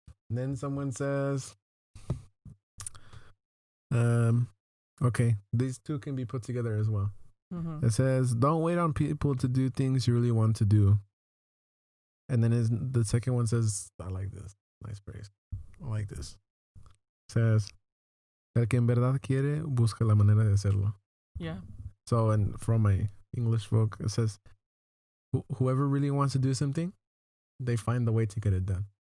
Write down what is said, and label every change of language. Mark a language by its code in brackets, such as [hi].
[en] And then someone says, okay, these two can be put together as well. Mm-hmm. It says, don't wait on people to do things you really want to do. And then the second one says, I like this. Nice phrase. I like this. It says, [es] el que en verdad quiere, busca la manera de hacerlo. [en] Yeah. So, and from my English folk, it says, whoever really wants to do something, they find the way to get it done.